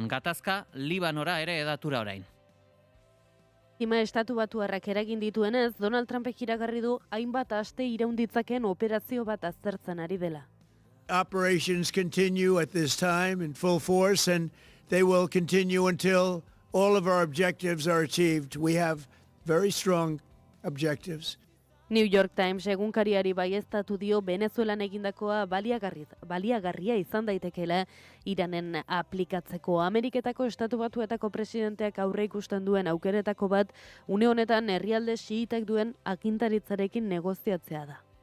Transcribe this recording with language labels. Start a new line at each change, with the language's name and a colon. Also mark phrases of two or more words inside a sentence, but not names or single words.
Basque: Gatazka, Libanora ere edatura orain. Ima Estatu Batuarrak eragin dituenez, Donald Trumpek iragarri du hainbat aste iraunditzaken operazio bat aztertzen ari dela.
English: Operations continue at this time in full force, and they will continue until all of our objectives are achieved. We have very strong objectives.
Basque: New York Times egunkariari baieztatu dio Venezuelan egindakoa baliagarria izan daitekeela Iranen aplikatzeko. Ameriketako Estatu Batuetako presidenteak aurre ikusten duen aukeretako bat une honetan herrialde xiitak duen agintaritzarekin negoziatzea da.